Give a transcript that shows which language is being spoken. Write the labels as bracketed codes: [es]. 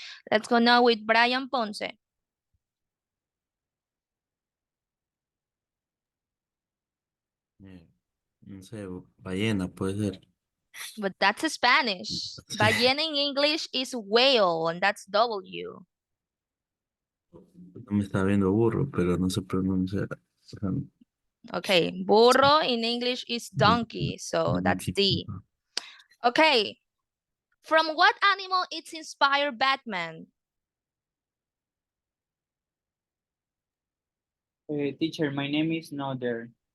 [en] Let's go now with Brian Ponce. [es] No sé, ballena puede ser. [en] But that's Spanish. Ballena in English is whale, and that's W. [es] No me está viendo burro, pero no se pronuncia. O sea, [en] Okay, burro in English is donkey, so that's D. Okay, from what animal it's inspired Batman? Teacher, my name is not there.